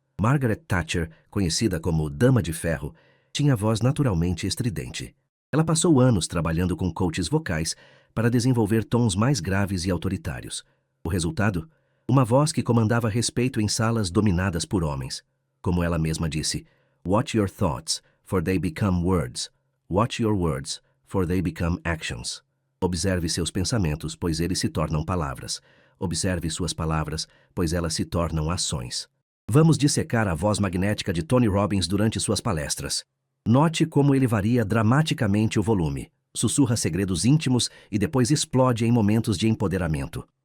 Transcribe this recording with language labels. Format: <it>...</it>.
<pt>Margaret Thatcher, conhecida como Dama de Ferro, tinha voz naturalmente estridente. Ela passou anos trabalhando com coaches vocais para desenvolver tons mais graves e autoritários. O resultado? Uma voz que comandava respeito em salas dominadas por homens. Como ela mesma disse,</pt> <en>"Watch your thoughts, for they become words. Watch your words, for they become actions."</en> <pt>Observe seus pensamentos, pois eles se tornam palavras. Observe suas palavras, pois elas se tornam ações. Vamos dissecar a voz magnética de Tony Robbins durante suas palestras. Note como ele varia dramaticamente o volume, sussurra segredos íntimos e depois explode em momentos de empoderamento.</pt>